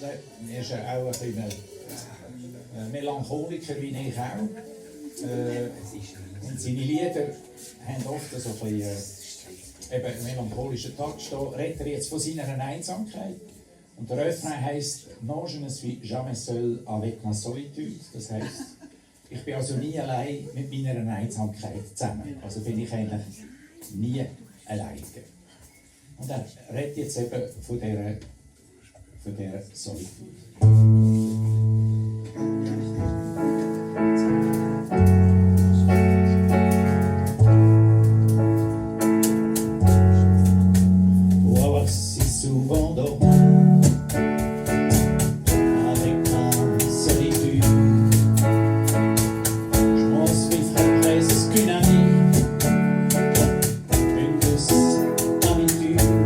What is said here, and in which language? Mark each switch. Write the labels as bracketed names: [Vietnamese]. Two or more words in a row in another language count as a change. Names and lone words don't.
[German] Er ist auch ein bisschen ein Melancholiker wie ich auch. Und seine Lieder haben oft so ein bisschen einen melancholischen Touch. Da redet er jetzt von seiner Einsamkeit. Und der Refrain heisst [French] «Non, je ne suis jamais seul avec la solitude». [German] Das heisst, ich bin also nie allein mit meiner Einsamkeit zusammen. Also bin ich eigentlich nie alleine. Und er redet jetzt eben von dieser Solitude. [French] Pour avoir si souvent dormi avec ma solitude, je m'en suis fait presque une amie, une douce habitude.